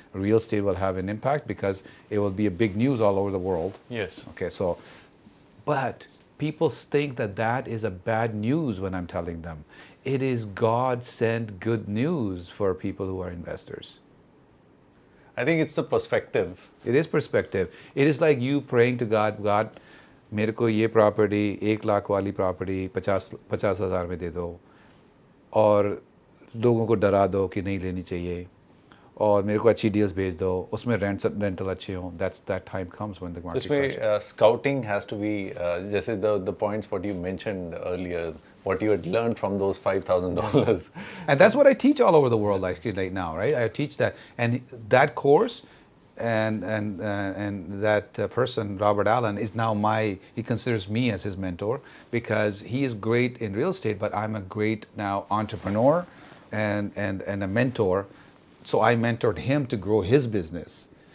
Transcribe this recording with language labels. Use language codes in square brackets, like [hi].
[en] Real estate will have an impact because it will be a big news all over the world. Yes. Okay, so, but people think that is a bad news when I'm telling them. It is God sent good news for people who are investors. I think it's the perspective. It is perspective. It is like you praying to God, God, [hi] मेरे को ये property 1 lakh वाली property 50,000 में दे दो और लोगों को डरा दो कि नहीं लेनी चाहिए और मेरे को अच्छी डील्स भेज दो उसमें रेंटल अच्छे हों. [en] that time comes when the market crashes. Scouting has to be जैसे the points what you mentioned earlier, what you had learned from those $5,000. And that's what I teach all over the world actually right now, right? I teach that, and that course and that person, Robert Allen, is now he considers me as his mentor because he is great in real estate, but I'm a great now entrepreneur and a mentor. So I mentored him to grow his business.